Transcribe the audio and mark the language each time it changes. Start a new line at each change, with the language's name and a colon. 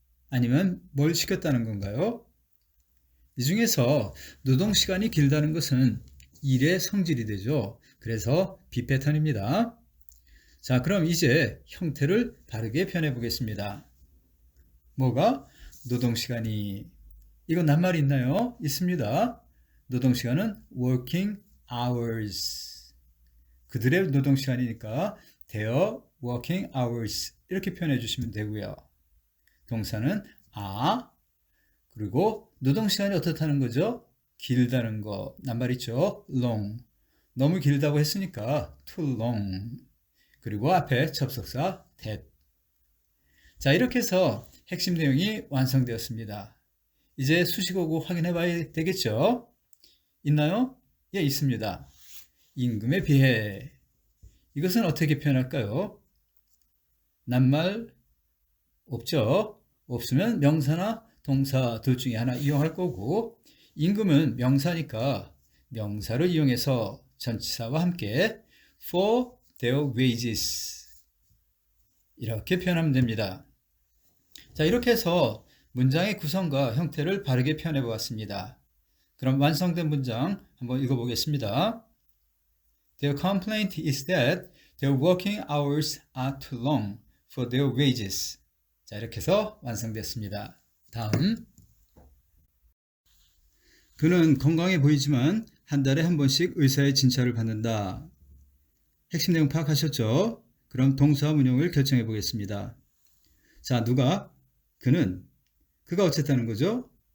Korean: 아니면 뭘 시켰다는 건가요? 이 중에서 노동시간이 길다는 것은 일의 성질이 되죠. 그래서 B 패턴입니다. 자, 그럼 이제 형태를 바르게 표현해 보겠습니다. 뭐가? 노동시간이. 이거 낱말이 있나요? 있습니다. 노동시간은 working hours. 그들의 노동시간이니까
English: their working hours
Korean: 이렇게 표현해 주시면 되고요. 동사는 are, 그리고 노동시간이 어떻다는 거죠? 길다는 거 낱말 있죠? long. 너무 길다고 했으니까
English: too long.
Korean: 그리고 앞에 접속사 that. 자, 이렇게 해서 핵심 내용이 완성되었습니다. 이제 수식어구 확인해 봐야 되겠죠? 있나요? 예, 있습니다. 임금에 비해. 이것은 어떻게 표현할까요? 낱말 없죠? 없으면 명사나 동사 둘 중에 하나 이용할 거고, 임금은 명사니까 명사를 이용해서 전치사와 함께
English: for their wages
Korean: 이렇게 표현하면 됩니다. 자, 이렇게 해서 문장의 구성과 형태를 바르게 표현해 보았습니다. 그럼 완성된 문장 한번 읽어보겠습니다.
English: Their complaint is that their working hours are too long for their wages.
Korean: 자, 이렇게 해서 완성됐습니다. 다음. 그는 건강해 보이지만 한 달에 한 번씩 의사의 진찰을 받는다. 핵심 내용 파악하셨죠? 그럼 동사 문형을 결정해 보겠습니다. 자, 누가? 그는. 그가 어쨌다는 거죠?